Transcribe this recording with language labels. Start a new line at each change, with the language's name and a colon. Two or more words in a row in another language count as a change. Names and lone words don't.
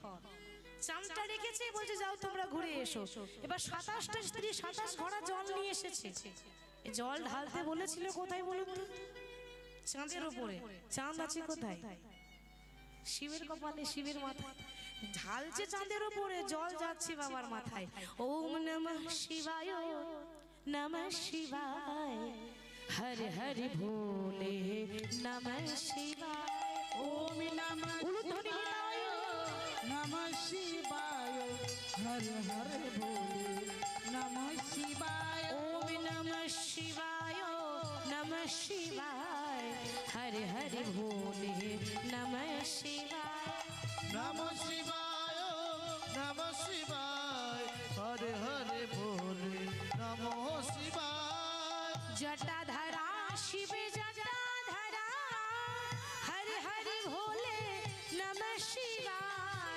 Bangla: চাঁদটা রেখেছে, বলছে যাও তোমরা ঘুরে এসো। এবার 27টা স্ত্রী 27 ঘড়া জল নিয়ে এসেছে। জল ঢালতে বলেছিল কোথায় বলুন তো? চাঁদের উপরে। চাঁদ আছে কোথায়? শিবের কপালে, শিবের মাথায়। ঢালছে চাঁদের উপরে, জল যাচ্ছে বাবার মাথায়।
Sanskrit: ওম নমঃ শিবায়, নমঃ শিবায়, হর হর ভোলে নমঃ শিবায়। ওম নমঃ শিবায়, নমঃ শিবায়, হর হর ভোলে নমঃ শিবায়। ওম নমঃ শিবায়, নমঃ শিবায়, হর হর ভোলে নমঃ শিবায়। নমঃ শিবায়, নমঃ শিবায়, हरे हरे भोले नमो शिवाय जटाधरा शिव जटाधरा हर हर भोले नमः शिवाय